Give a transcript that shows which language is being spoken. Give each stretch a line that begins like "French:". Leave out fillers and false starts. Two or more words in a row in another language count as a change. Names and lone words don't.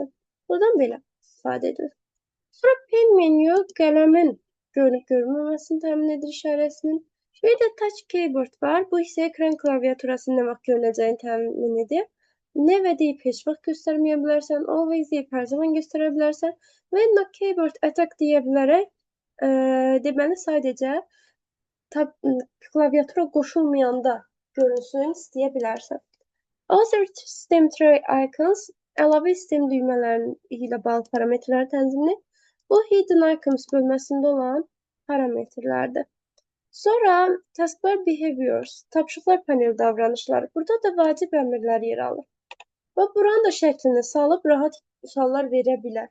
Azerbaijani: Buradan belə istifadə edilir. Sonra pen menü qələmin görünüb görünməməsini təmin edir işarəsinin. Bir də
English: touch keyboard
Azerbaijani: var. Bu isə ekran klaviaturasının nə vaxt görünəcəyini təmin edir. Never deyib heç vaxt göstərməyə bilərsən. Always deyib hər zaman göstərə bilərsən. Və
English: no keyboard attack
Azerbaijani: deyə bilərək deməli sadəcə klaviatura qoşulmayanda görünsün istəyə bilərsən.
English: Other system tray icons
Azerbaijani: əlavə sistem düymələri ilə bağlı parametrləri tənzimləyir. Bu
English: hidden icons
Azerbaijani: bölməsində olan parametrlərdir. Sonra
English: taskbar behaviors,
Azerbaijani: tapşırıqlar paneli davranışları. Burada da vacib əmrlər yer alır. Və buranın da şəklini salıb rahat suallar verə bilər.